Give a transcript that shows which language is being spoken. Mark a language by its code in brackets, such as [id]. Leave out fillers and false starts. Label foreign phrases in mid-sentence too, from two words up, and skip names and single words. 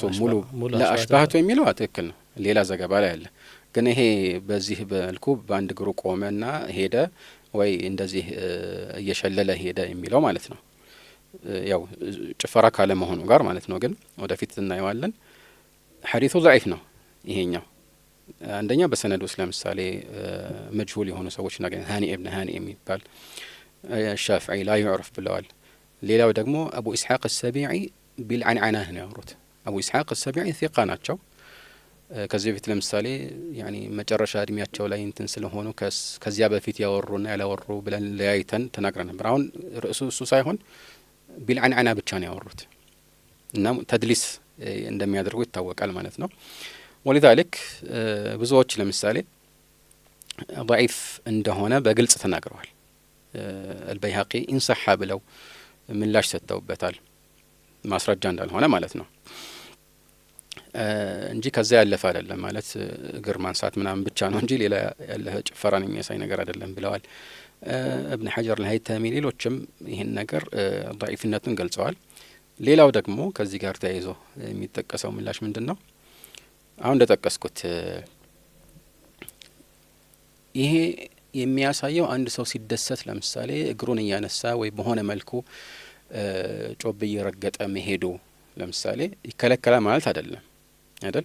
[am] ሙሉ ለአሽባህቱ የሚለው ትክክል ነው። ሌላ ዘገባ ላይ አለ። ግን ይሄ በዚህ በልኩ በአንድ እግሩ ቆመና ሄደ ወይ እንደዚህ እየሸለለ ሄደ የሚለው ማለት ነው ያው ጭፈራ ካለ መሆኑ ጋር ማለት ነው። ግን ወደፊት እናየዋለን። ሐዲሱ ضعيف ነው ይሄኛው። አንደኛ በሰነድ ውስጥ ለምሳሌ መጅሁል የሆኑ ሰዎች ናገኝ ሃኒ ኢብኑ ሃኒ የሚባል ሻፊዒ [ar] لا يعرف [am] ብለዋል። ሌላው ደግሞ አቡ ኢስሐቅ [ar] السبيعي بالعنعنه [am] ነው ያወሩት። አቡ ኢስሐቅ [ar] السبيعي ثقة [am] ናቸው። ከዚህ በፊት ለምሳሌ ያኒ መጨረሻ እድሜያቸው ላይ እንትን ስለሆኑ ከዚያ በፊት ያወሩና ያላወሩ ብለን ለያይተን ተናግረን ነበር። አሁን ርዕሱ እሱ ሳይሆን ቢልعنعنه ብቻ ነው ያወሩት እና ተድሊስ እንደሚያደርጉ ይታወቃል ማለት ነው። ولذلك ብዙዎች ለምሳሌ ضعيف እንደሆነ በግልጽ ተናግረዋል። [ar] البيهقي انصح [am] ብለው ምላሽ ሰጥተውበታል ማስረጃ እንዳልሆነ ማለት ነው እንጂ ከዛ ያለፈ አይደለም ማለት እግር ማንሳት ምናምን ብቻ ነው እንጂ ሌላ ያለ ጭፈራን የሚያሳይ ነገር አይደለም ብለዋል። ابن حجر الهيثمي ሌሎችም ይሄን ነገር ضعيفነቱን ገልጸዋል። ሌላው ደግሞ ከዚህ ጋር ተያይዞ የሚጠቀሰው ምላሽ ምንድነው? አሁን እንደጠቀስኩት ይሄ የሚያሳየው አንድ ሰው ሲደሰት ለምሳሌ እግሩን እያነሳ ወይ በሆነ መልኩ ጮብ እየረገጠ መሄዱ ለምሳሌ ይከለከላል ማለት አይደለም አይደል?